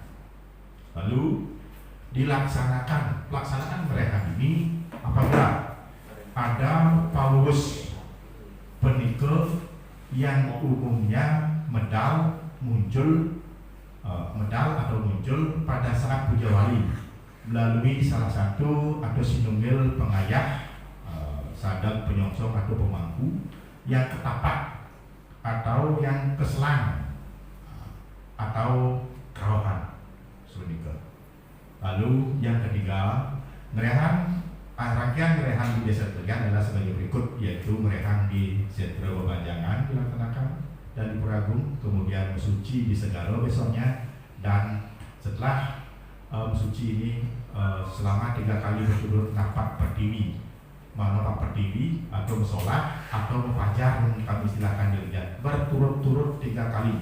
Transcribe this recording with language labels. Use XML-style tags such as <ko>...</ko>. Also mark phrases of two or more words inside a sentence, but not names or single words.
<id>Lalu dilaksanakan pelaksanaan ngerehan ini apabila ada paus penikah yang umumnya medal atau muncul pada saat puja wali melalui salah satu atau sinunggil pengayah, sadang penyongsong atau pemangku yang ketapak atau yang keselang atau kerawahan. Lalu yang ketiga, rangkaian ngerehan di desa Dategian adalah sebagai berikut, yaitu ngerehan di Setre Bebanjangan dilaksanakan dan di Puragung, kemudian Mesuci di Segaro besoknya, dan setelah Mesuci ini selama 3 kali berturut napak pertiwi, napak pertiwi atau sholat atau mufajar yang kami istilahkan di Dategian, berturut-turut 3 kali.</id>